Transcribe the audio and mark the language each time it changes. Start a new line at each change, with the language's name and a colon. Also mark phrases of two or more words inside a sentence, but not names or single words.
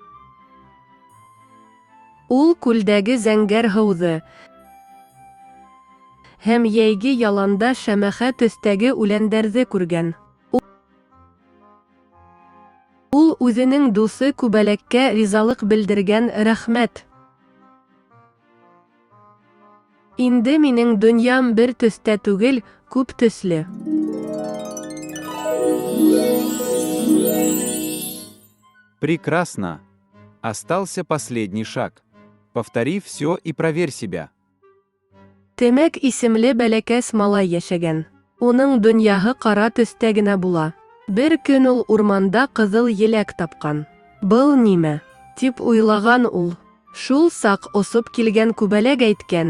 Bashkir: Ул күлдәге зәңгәр һыуҙы һәм йәйге яланда шәмәхә төҫтәге үләндәрҙе күргән. Ул үҙенең дуҫы күбәләккә ризалыҡ белдергән рәхмәт. Инде минең донъям бер төҫтә түгел, күп төҫлө.
Russian: Прекрасно! Остался последний шаг. Повтори все и проверь себя.
Bashkir: Темәк исемле бәләкәс малай йәшәгән. Уның донъяһы ҡара төҫтә генә була. Бер көн ул урманда ҡыҙыл еләк тапҡан. Был нимә? Тип уйлаған ул. Шул саҡ осоп килгән күбәләк әйткән.